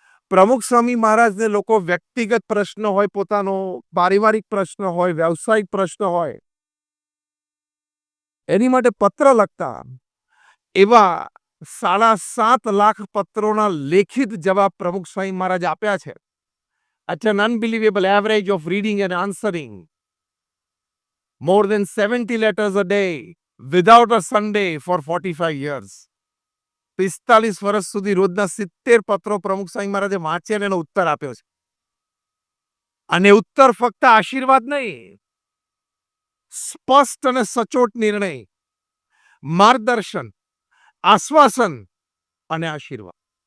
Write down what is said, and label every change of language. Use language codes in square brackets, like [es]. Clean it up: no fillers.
[gu] પ્રમુખ સ્વામી મહારાજને લોકો વ્યક્તિગત પ્રશ્ન હોય, પોતાનો પારિવારિક પ્રશ્ન હોય, વ્યવસાયિક પ્રશ્ન હોય, એની માટે પત્ર લખતા. એવા 7.5 લાખ પત્રોના લેખિત જવાબ પ્રમુખ સ્વામી મહારાજ આપ્યા છે. [en] At an unbelievable average of reading and answering more than 70 letters a day without a Sunday for 45 years. [gu] 45 વર્ષ સુધી રોજના 70 પત્રો પ્રમુખ સ્વામી મહારાજે વાંચ્યા એનો ઉત્તર આપ્યો છે. અને ઉત્તર ફક્ત આશીર્વાદ નહીં, સ્પષ્ટ અને સચોટ નિર્ણય, માર્ગદર્શન, આશ્વાસન અને આશીર્વાદ.